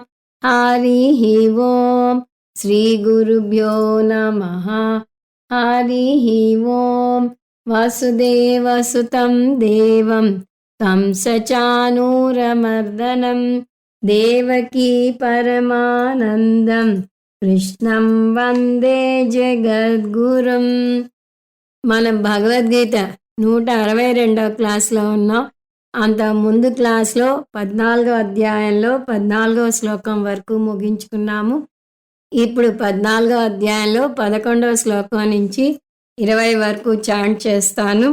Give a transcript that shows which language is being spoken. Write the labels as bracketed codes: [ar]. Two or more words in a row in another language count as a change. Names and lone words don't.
[sa] हरिः ओम् श्रीगुरुभ्यो नमः। हरिः ओम् वसुदेवसुतं देवं कंसचाणूरमर्दनं देवकी परमानन्दं కృష్ణం వందే జగద్గురుం. [te] మనం భగవద్గీత 162వ క్లాస్లో ఉన్నాం. అంత ముందు క్లాస్లో 14వ అధ్యాయంలో 14వ శ్లోకం వరకు ముగించుకున్నాము. ఇప్పుడు 14వ అధ్యాయంలో 11వ శ్లోకం నుంచి 20 వరకు చాంట్ చేస్తాను.